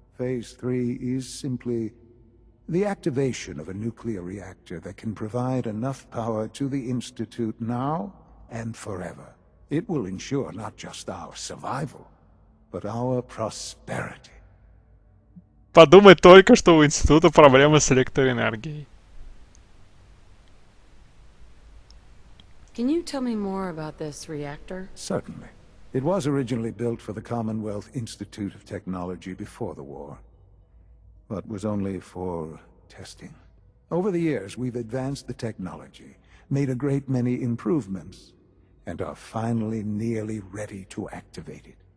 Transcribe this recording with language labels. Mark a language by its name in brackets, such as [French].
[English] Phase 3 is simply the activation of a nuclear reactor that can provide enough power to the Institute now and forever. It will ensure not just our survival, but our prosperity. [Russian] Подумай только, что у института проблемы с электроэнергией. [English] Can you tell me more about this reactor? Certainly. It was originally built for the Commonwealth Institute of Technology before the war, but was only for testing. Over the years, we've advanced the technology, made a great many improvements, and are finally nearly ready to activate it.